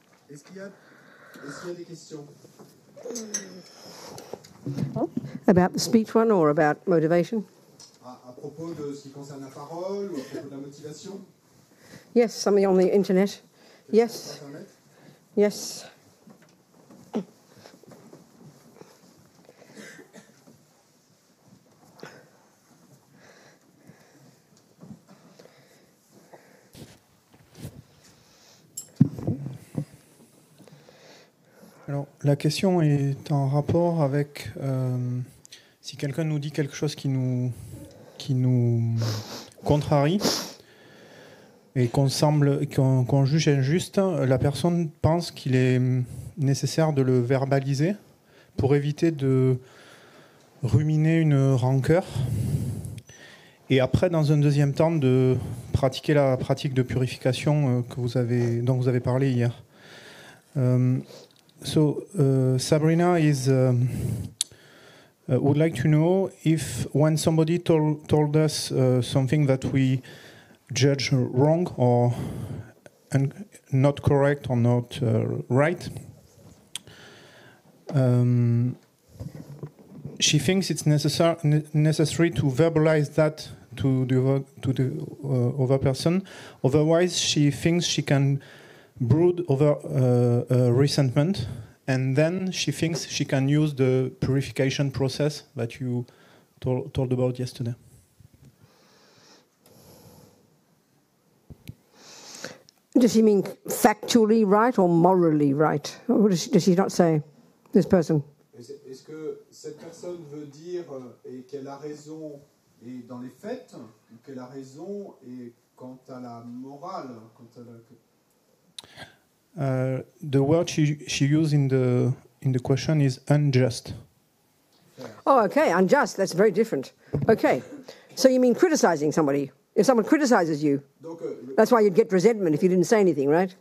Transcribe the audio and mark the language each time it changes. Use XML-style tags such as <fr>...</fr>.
<fr>Est-ce qu'il y a des questions?</fr> <en>About the speech one or about motivation?</en> <fr>À propos de ce qui concerne la parole ou à propos de la motivation?</fr> <en>Yes, something on the internet. Yes. Yes.</en> <fr>Alors, la question est en rapport avec si quelqu'un nous dit quelque chose qui nous contrarie et qu'on juge injuste, la personne pense qu'il est nécessaire de le verbaliser pour éviter de ruminer une rancœur et après, dans un deuxième temps, de pratiquer la pratique de purification dont vous avez parlé hier.</fr> <en>So Sabrina would like to know if when somebody told us something that we judge wrong or not correct or not right, she thinks it's necessary to verbalize that to the other person. Otherwise, she thinks she can brood over resentment, and then she thinks she can use the purification process that you told about yesterday. Does she mean factually right or morally right? Or does she not say, this person?</en> <fr>Est-ce que cette personne veut dire qu'elle a raison et dans les faits, ou qu'elle a raison et quant à la morale, quant à la...</fr> <en>The word she used in the question is unjust. Oh, okay, unjust. That's very different. Okay, so you mean criticizing somebody? If someone criticizes you, donc, that's why you'd get resentment if you didn't say anything, right?</en>